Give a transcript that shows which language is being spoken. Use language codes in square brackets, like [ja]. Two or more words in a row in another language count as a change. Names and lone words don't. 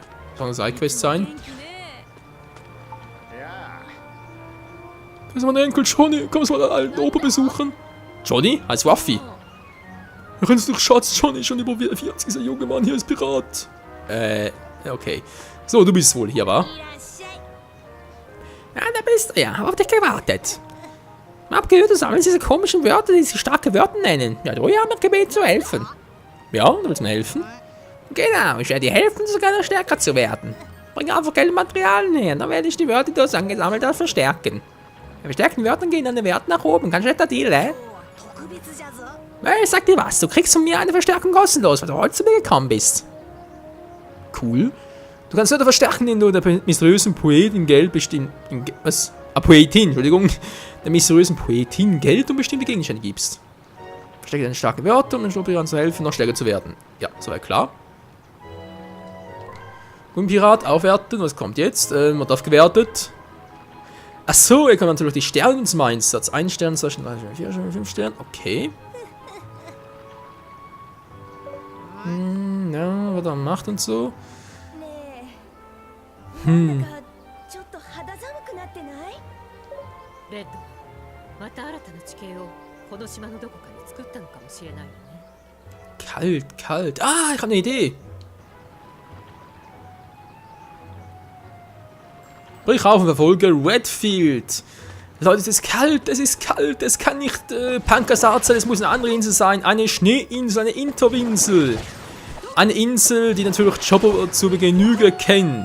[de] Kann eine Sidequest sein. Das ist mein Enkel Johnny. Kommst du mal den alten Opa besuchen? Johnny? Heißt Waffi. Erinnerst du dich, Schatz? Johnny, schon über 40, dieser junge Mann hier ist Pirat. Okay. So, du bist wohl hier, wa? [ja] いらっしゃい [de] Ja, da bist du ja. Hab auf dich gewartet. Ich hab gehört, du sammelst diese komischen Wörter, die sich starke Wörter nennen. Ja, du haben mich gebeten zu helfen. Ja, du willst mir helfen? Genau, ich werde dir helfen, sogar noch stärker zu werden. Bring einfach Geld und Materialien her, dann werde ich die Wörter, die du angesammelt hast, verstärken. Bei verstärkten Wörtern gehen deine Werte nach oben. Ganz schlechter Deal, [ja] 特別じゃぞ [de] Ich sag dir was, du kriegst von mir eine Verstärkung kostenlos, weil du heute zu mir gekommen bist. Cool. Du kannst nur verstärken, indem du der mysteriösen Poetin Geld bestimmt... Was? Ah, Poetin, Entschuldigung. Der mysteriösen Poetin Geld und bestimmte Gegenstände gibst. Verstärke deine starke Wörter, um den Schnurrpiraten zu helfen, noch stärker zu werden. Ja, soweit klar. Pirat aufwerten, was kommt jetzt? Wird aufgewertet. Achso, ihr kommt natürlich die Sterne zum Einsatz. 1 Stern, 2 Sterne, 3 Sterne, 4 Sterne, 5 Sterne. Okay. Ja, was er macht und so. [ja] ねえなんだかちょっと肌寒くなってないレッド、また新たな地形をこの島のどこかに作ったのかもしれないわね。 [de] Kalt, kalt. Ah, ich habe eine Idee. Brich auf und verfolge Redfield. Leute, es ist kalt, es kann nicht Pankasat sein, es muss eine andere Insel sein. Eine Schneeinsel, eine Interwinsel. Eine Insel, die natürlich Chopper zu Genüge kennt.